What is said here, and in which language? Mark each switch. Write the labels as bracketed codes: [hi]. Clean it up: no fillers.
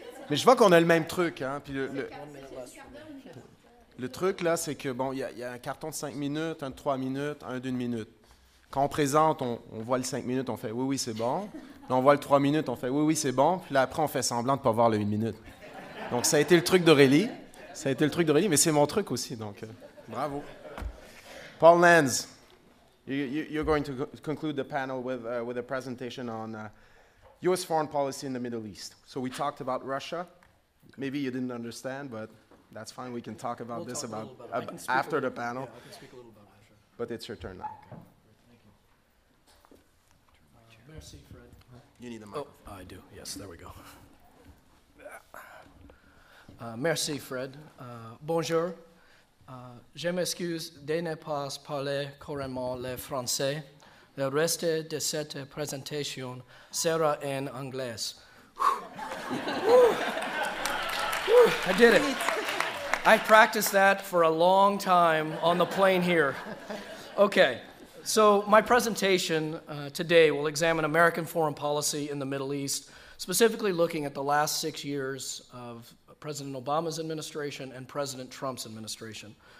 [fr] Mais je vois qu'on a le même truc. Hein? Puis le truc, là, c'est que, bon, il y a un carton de 5 minutes, un de 3 minutes, un d'1 minute. Quand on présente, on voit le 5 minutes, on fait « oui, oui, c'est bon ». Là, on voit le 3 minutes, on fait « oui, oui, c'est bon ». Puis là, après, on fait semblant de ne pas voir le 1 minute. Donc, ça a été le truc d'Aurélie. Mais c'est mon truc aussi, donc bravo. [en] Paul Lanz, you're going to conclude the panel with a presentation on U.S. foreign policy in the Middle East. So we talked about Russia. Maybe you didn't understand, but that's fine. We can talk about this after the panel. Yeah, I can speak a little about Russia. But it's your turn now. Thank you. [fr] Merci, [en] Fred. You need a mic. Oh, I do. Yes, there we go. [fr] Merci, Fred. Bonjour. Je m'excuse de ne pas parler couramment le français. Le reste de cette présentation sera en anglais. [en] I did it. I practiced that for a long time on the plane here. Okay, so my presentation today will examine American foreign policy in the Middle East, specifically looking at the last 6 years of President Obama's administration and President Trump's administration.